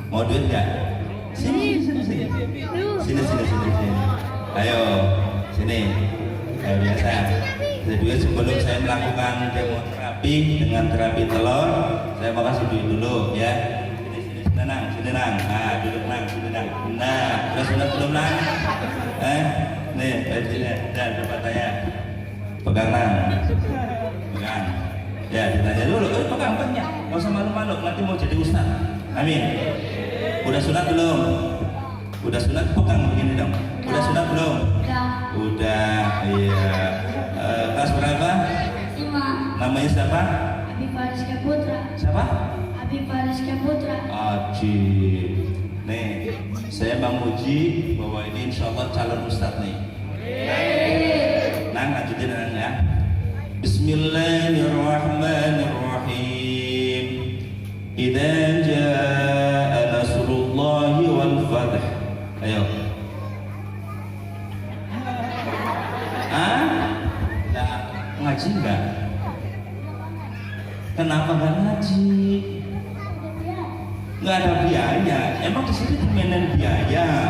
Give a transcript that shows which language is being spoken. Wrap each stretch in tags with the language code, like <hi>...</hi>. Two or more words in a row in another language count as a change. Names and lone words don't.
<id>duit nggak? Sini. Ayo, sini. Ayo biasa. Duit sebelum saya melakukan terapi dengan terapi telur, saya mau kasih duit dulu ya. Sini nang. Ah, duduk nang, sini nang. Nah, udah sunat belum nang? Nih, dan coba tanya. Pegang nang. Pegang. Ya, ditanya dulu. Pegang. Nggak usah malu-malu. Nanti mau jadi ustaz. Amin. Udah sunat belum? Udah sunat, pegang begini dong. Udah sunat belum? Udah. Iya. Kelas berapa? 5. Namanya siapa? Abi Fariska Putra. Siapa? Abi Fariska Putra. Aji. Nih, saya memuji bahwa ini</id> <ar>إن شاء الله</ar> <id>calon ustadz nih. Nang, lanjutin nang ya.</id> <ar>بسم الله الرحمن الرحيم. إذا جاء نصر الله والفتح.</ar> <id>Ayo. Ngaji enggak? Kenapa enggak ngaji? Enggak ada biaya. Emang di sini dimainin biaya?</id>